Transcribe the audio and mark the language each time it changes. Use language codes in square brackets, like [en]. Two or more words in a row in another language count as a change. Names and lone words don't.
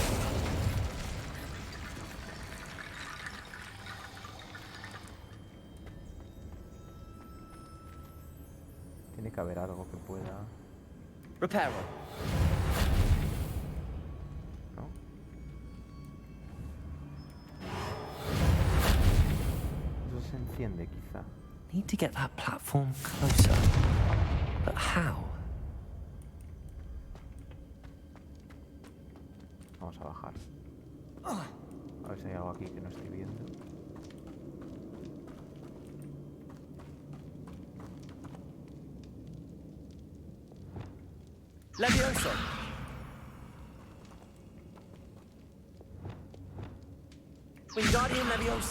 [es] Tiene que haber algo que pueda... Reparo. ¿No? Eso se enciende quizá. [en] Need to get that platform closer. But how? [es] Vamos a bajar. A ver si hay algo aquí que no estoy viendo. Levioso. Wingardium Leviosa.